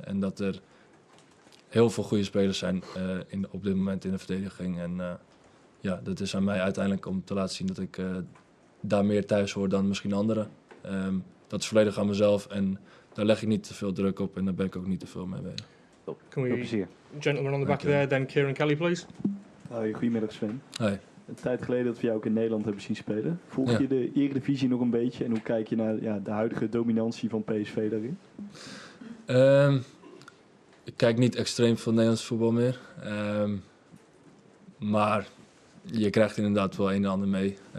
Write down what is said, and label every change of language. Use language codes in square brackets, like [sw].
[nl] En dat er heel veel goede spelers zijn op dit moment in de verdediging. En dat is aan mij uiteindelijk om te laten zien dat ik daar meer thuis hoor dan misschien anderen. Dat is volledig aan mezelf en daar leg ik niet te veel druk op en daar ben ik ook niet te veel mee bezig. [en] Can we, gentleman on the back there, then Kieran Kelly, please. [nl] Hoi, goedemiddag Sven. Hoi. Een tijd geleden dat we jou ook in Nederland hebben zien spelen. Volg je de Eredivisie nog een beetje en hoe kijk je naar de huidige dominantie van PSV daarin? Ik kijk niet extreem veel Nederlands voetbal meer. Maar je krijgt inderdaad wel een en ander mee.